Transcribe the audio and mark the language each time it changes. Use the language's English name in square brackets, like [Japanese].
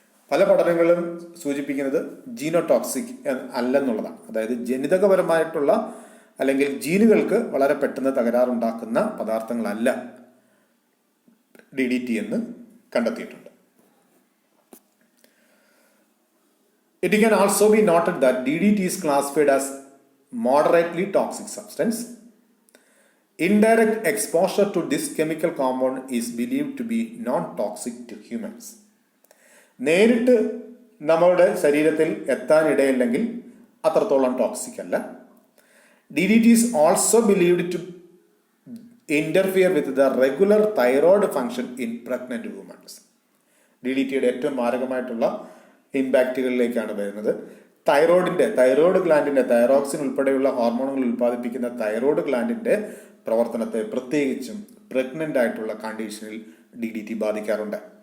[Malayalam] പല പഠനങ്ങളും സൂചിപ്പിക്കുന്നത് ജീനോടോക്സിക് അല്ലെന്നുള്ളതാണ്. അതായത് ജനിതകപരമായിട്ടുള്ള അല്ലെങ്കിൽ ജീനുകൾക്ക് വളരെ പെട്ടെന്ന് തകരാറുണ്ടാക്കുന്ന പദാർത്ഥങ്ങളല്ല DDT എന്ന് കണ്ടെത്തിയിട്ടുണ്ട്. [English] It can also be noted that DDT is classified as moderately toxic substance. Indirect exposure to this chemical compound is believed to be non-toxic to humans. [Malayalam] നേരിട്ട് നമ്മുടെ ശരീരത്തിൽ എത്താനിടയില്ലെങ്കിൽ അത്രത്തോളം ടോക്സിക് അല്ല. [English] DDT is also believed to interfere with the regular thyroid function in pregnant women. [Malayalam] DDTയുടെ ഏറ്റവും മാരകമായിട്ടുള്ള ഇമ്പാക്റ്റുകളിലേക്കാണ് വരുന്നത്. Thyroid ഗ്ലാൻഡിൻ്റെ thyroxine ഉൾപ്പെടെയുള്ള ഹോർമോണുകൾ ഉൽപ്പാദിപ്പിക്കുന്ന തൈറോയ്ഡ് ഗ്ലാൻഡിൻ്റെ പ്രവർത്തനത്തെ പ്രത്യേകിച്ചും പ്രഗ്നൻ്റ് ആയിട്ടുള്ള കണ്ടീഷനിൽ DDT ബാധിക്കാറുണ്ട്.